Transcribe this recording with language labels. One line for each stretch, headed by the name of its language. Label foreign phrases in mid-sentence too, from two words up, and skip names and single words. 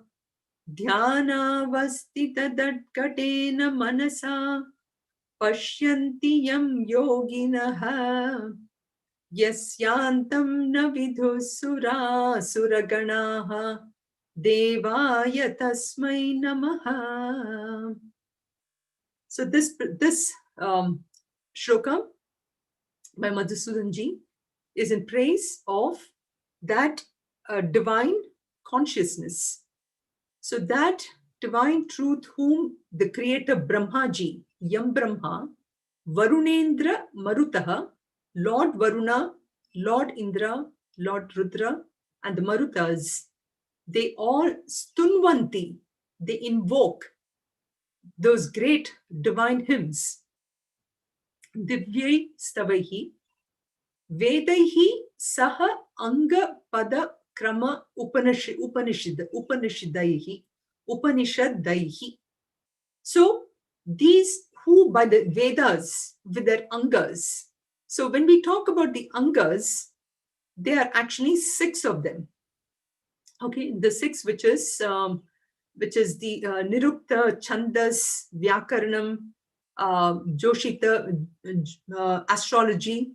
Sanskrit: ध्यानावस्थित तद्गतेन मनसा. पश्यन्ति यं योगिनः. यस्यान्तं न विदुःसुर सुरगणाः. देवाय तस्मै नमः.
English: So this shloka by Madhusudanji is in praise of that divine consciousness. So that divine truth whom the creator Brahmaji,
Sanskrit: यं ब्रह्मा, वरुणेन्द्र मरुतः,
English: Lord Varuna, Lord Indra, Lord Rudra, and the Marutas, they all stunvanti, they invoke those great divine hymns.
Sanskrit: दिव्यैः स्तवैः, वेदैः सह अङ्ग पद क्रम उपनिषदैः.
English: So these who by the Vedas with their angas. So when we talk about the angas, there are actually 6 of them. Okay, the 6 which is the Nirukta, Chandas, Vyakaranam, Joshita, astrology.